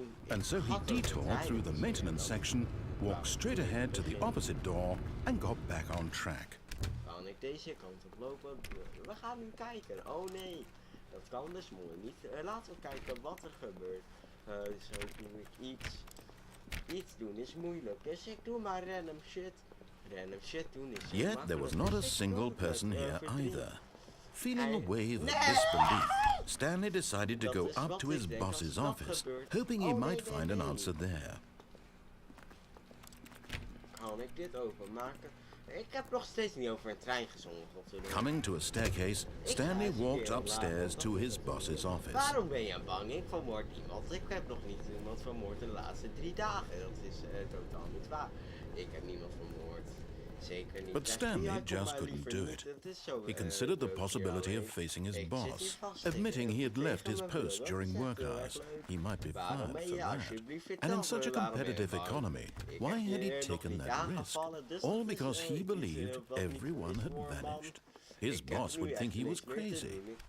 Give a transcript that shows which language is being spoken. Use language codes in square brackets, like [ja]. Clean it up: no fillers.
[en] And so he detoured through the maintenance section, walked straight ahead to the opposite door, and got back on track. [nl] Kan ik deze kant op lopen? We gaan nu kijken. Oh nee, dat kan dus mooi niet. Laten we kijken wat er gebeurt. Zo doe ik iets. Iets doen is moeilijk, dus ik doe maar random shit. Random shit doen is zo [en] Yet there was not a [nl] makkelijk. [en] single person here either. Feeling a wave of disbelief, Stanley decided to go up to his boss's office, hoping he might find an answer there. [nl] Kan ik dit openmaken? Ik heb nog steeds niet over een trein gezongen. [en] Coming to a staircase, Stanley walked upstairs to his boss's office. [nl] Waarom ben je bang? Ik vermoord iemand. Ik heb nog niet iemand vermoord in de laatste 3 dagen. Dat is totaal niet waar. Ik heb niemand vermoord. Zeker niet. [en] But Stanley just couldn't do it. He considered the possibility of facing his boss, admitting he had left his post during work hours. He might be fired for that. And in such a competitive economy, why had he taken that risk? All because he believed everyone had vanished. His boss would think he was crazy.